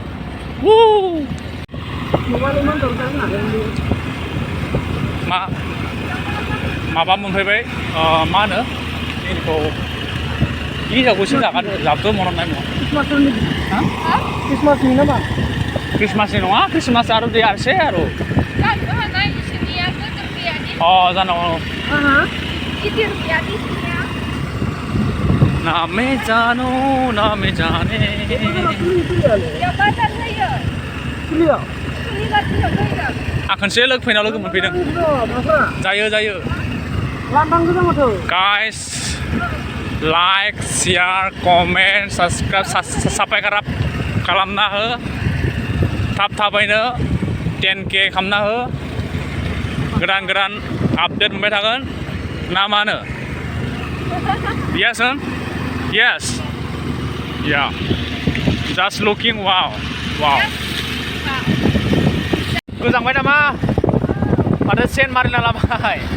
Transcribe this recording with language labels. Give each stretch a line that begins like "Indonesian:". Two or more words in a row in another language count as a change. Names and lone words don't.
Bodo: माबा मोनफैबाय मा होनो बेखौ हिसाबखौसो जागोन जाबथ' मननाय नङा Christmasनि नामा क्रिसमासनि नङा क्रिसमास आरो देयारसै आरो जानांगौ
Hindi: ना मैं जानू ना मैं जाने
Bodo: आं खनसे फैनायाव लोगो मोनफैदों जायो
English: guys like share comment subscribe
Bodo: खालामना हो थाबैनो 10K खालामना हो गोदान आपडेट मोनबाय थागोन ना मा होनो
English: yes yes yeah just looking wow
Bodo: गोजांबाय नामा माथो सेन मारिना लाबाय